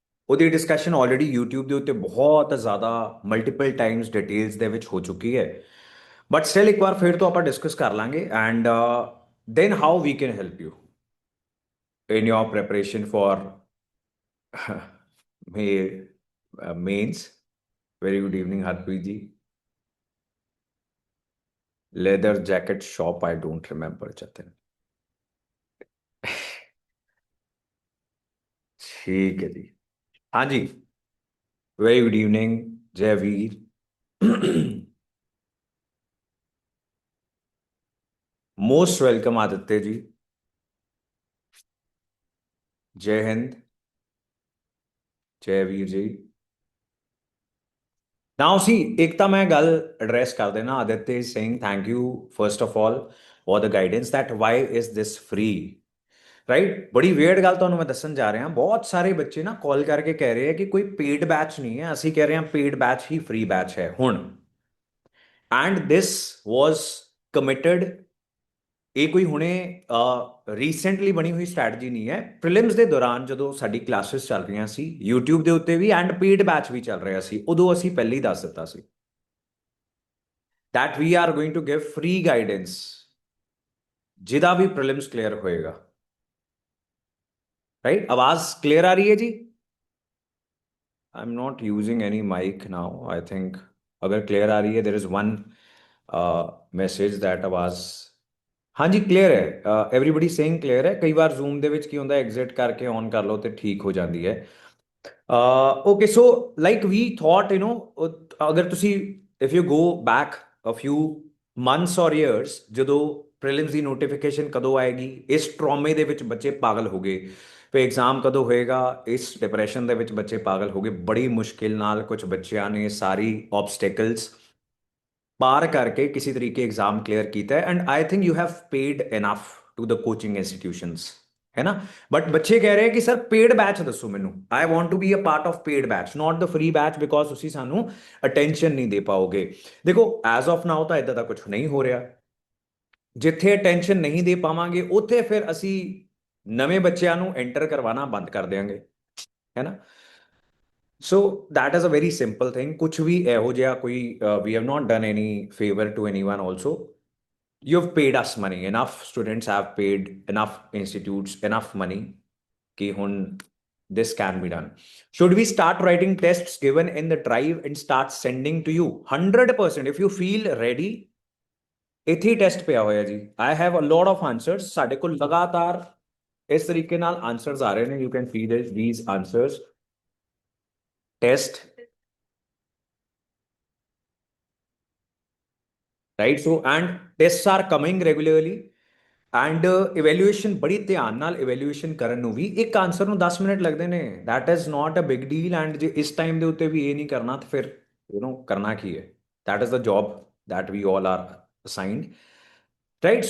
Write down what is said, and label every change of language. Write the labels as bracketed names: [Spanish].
[Punjabi] ਉਹਦੀ discussion already YouTube ਦੇ ਉੱਤੇ ਬਹੁਤ ਜ਼ਿਆਦਾ ਮਲਟੀਪਲ ਟਾਈਮਸ ਡਿਟੇਲਸ ਦੇ ਵਿੱਚ ਹੋ ਚੁੱਕੀ ਹੈ, ਬਟ ਸਟਿਲ ਇੱਕ ਵਾਰ ਫਿਰ ਤੋਂ ਆਪਾਂ ਡਿਸਕਸ ਕਰ ਲਾਂਗੇ and [English] then how we can help you in your preparation for May mains. Very good evening, Harpreet ji. Leather jacket shop, I don't remember, Jatin. [Hindi] ठीक है जी। हाँ जी। Very good evening Jaiveer. [English] Most welcome Aditya ji. [Hindi] जय हिंद। जयवीर जी। [English] now see, [Punjabi] एक ਤਾਂ ਮੈਂ ਗੱਲ address ਕਰ ਦੇਣਾ। [English] Aditya is saying thank you first of all for the guidance that why is this free, right. [Punjabi] ਬੜੀ ਵੇਅਰਡ ਗੱਲ ਤੁਹਾਨੂੰ ਮੈਂ ਦੱਸਣ ਜਾ ਰਿਹਾ। ਬਹੁਤ ਸਾਰੇ ਬੱਚੇ ਨਾ ਕਾਲ ਕਰਕੇ ਕਹਿ ਰਹੇ ਆ ਕਿ ਕੋਈ ਪੇਡ ਬੈਚ ਨਹੀਂ ਹੈ, ਅਸੀਂ ਕਹਿ ਰਹੇ ਹਾਂ ਪੇਡ ਬੈਚ ਹੀ ਫ੍ਰੀ ਬੈਚ ਹੈ ਹੁਣ। And this was committed. ਇਹ ਕੋਈ ਹੁਣੇ ਰੀਸੈਂਟਲੀ ਬਣੀ ਹੋਈ ਸਟ੍ਰੈਟਜੀ ਨਹੀਂ ਹੈ। ਪ੍ਰੀਲਿਮਸ ਦੇ ਦੌਰਾਨ ਜਦੋਂ ਸਾਡੀ ਕਲਾਸਿਸ ਚੱਲ ਰਹੀਆਂ ਸੀ YouTube ਦੇ ਉੱਤੇ ਵੀ ਐਂਡ ਪੇਡ ਬੈਚ ਵੀ ਚੱਲ ਰਿਹਾ ਸੀ, ਉਦੋਂ ਅਸੀਂ ਪਹਿਲੇ ਹੀ ਦੱਸ ਦਿੱਤਾ ਸੀ [English] that we are going to give free guidance [Punjabi] ਜਿਹਦਾ ਵੀ ਪ੍ਰੀਲਿਮਸ ਕਲੀਅਰ ਹੋਏਗਾ। ਰਾਈਟ, ਆਵਾਜ਼ ਕਲੀਅਰ ਆ ਰਹੀ ਹੈ ਜੀ? [English] I'm not using any mic now. I think [Hindi] अगर clear आ रही है, [English] there is one message that [Hindi] आवाज हाँ जी क्लियर है। [English] Everybody saying clear है। [Hindi] कई बार [Punjabi] ਜ਼ੂਮ ਦੇ ਵਿੱਚ ਕੀ ਹੁੰਦਾ, ਐਗਜ਼ਿਟ ਕਰਕੇ ਔਨ ਕਰ ਲਓ ਤੇ ਠੀਕ ਹੋ ਜਾਂਦੀ ਹੈ। [English] okay so like we thought [Punjabi] ਅਗਰ ਤੁਸੀਂ [English] if you go back a few months or years, [Punjabi] ਜਦੋਂ ਪ੍ਰੀਲਿਮਸ ਦੀ ਨੋਟੀਫਿਕੇਸ਼ਨ ਕਦੋਂ ਆਏਗੀ, ਇਸ ਟਰੋਮੇ ਦੇ ਵਿੱਚ ਬੱਚੇ ਪਾਗਲ ਹੋ ਗਏ। ਫਿਰ ਐਗਜ਼ਾਮ ਕਦੋਂ ਹੋਏਗਾ, ਇਸ ਡਿਪਰੈਸ਼ਨ ਦੇ ਵਿੱਚ ਬੱਚੇ ਪਾਗਲ ਹੋ ਗਏ। ਬੜੀ ਮੁਸ਼ਕਿਲ ਨਾਲ ਕੁਝ ਬੱਚਿਆਂ ਨੇ ਸਾਰੀ ਆਬਸਟੈਕਲਸ ਪਾਰ ਕਰਕੇ ਕਿਸੇ ਤਰੀਕੇ ਐਗਜ਼ਾਮ ਕਲੀਅਰ ਕੀਤਾ and [English] I think you have paid enough to the coaching institutions, [Punjabi] ਹੈ ਨਾ। ਬਟ ਬੱਚੇ ਕਹਿ ਰਹੇ ਕਿ ਸਰ ਪੇਡ ਬੈਚ ਦੱਸੋ ਮੈਨੂੰ। [English] I want to be a part of paid batch, not the free batch, [Punjabi] because ਤੁਸੀਂ ਸਾਨੂੰ ਅਟੈਂਸ਼ਨ ਨਹੀਂ ਦੇ ਪਾਓਗੇ। ਦੇਖੋ ਐਜ਼ ਆਫ ਨਾਓ ਤਾਂ ਇਦਾਂ ਦਾ ਕੁਝ ਨਹੀਂ ਹੋ ਰਿਹਾ। ਜਿੱਥੇ ਅਟੈਂਸ਼ਨ ਨਹੀਂ ਦੇ ਪਾਵਾਂਗੇ ਉੱਥੇ ਫਿਰ ਅਸੀਂ ਨਵੇਂ ਬੱਚਿਆਂ ਨੂੰ ਐਂਟਰ ਕਰਵਾਉਣਾ ਬੰਦ ਕਰ ਦਿਆਂਗੇ, ਹੈ ਨਾ। [English] So that is a very simple thing। [Punjabi] ਕੁਝ ਵੀ ਇਹੋ ਜਿਹਾ ਕੋਈ [English] we have not done any favor to anyone also। you've paid us money, enough students have paid, enough institutes enough money कि ਹੁਣ this can be done। should we start writing tests given in the drive and start sending to you? 100% if you feel ready। [Punjabi] ਇੱਥੇ ਹੀ test ਪਿਆ ਹੋਇਆ ਜੀ। [English] I have a lot of answers। [Punjabi] ਸਾਡੇ ਕੋਲ ਲਗਾਤਾਰ ਇਸ ਤਰੀਕੇ ਨਾਲ ਆਨਸਰਸ ਆ ਰਹੇ ਨੇ। [English] you can see this, these answers test, right? So and tests are coming regularly [Punjabi] and evaluation ਬੜੀ ਧਿਆਨ ਨਾਲ ਇਵੈਲੂਏਸ਼ਨ ਕਰਨ ਨੂੰ ਵੀ ਇੱਕ ਆਨਸਰ ਨੂੰ 10 ਮਿੰਟ ਲੱਗਦੇ ਨੇ। [English] That is not a big deal. [Punjabi] And ਜੇ ਇਸ ਟਾਈਮ ਦੇ ਉੱਤੇ ਵੀ ਇਹ ਨਹੀਂ ਕਰਨਾ ਤਾਂ ਫਿਰ ਕਰਨਾ ਕੀ ਹੈ? [English] That is the job that we all are assigned, right.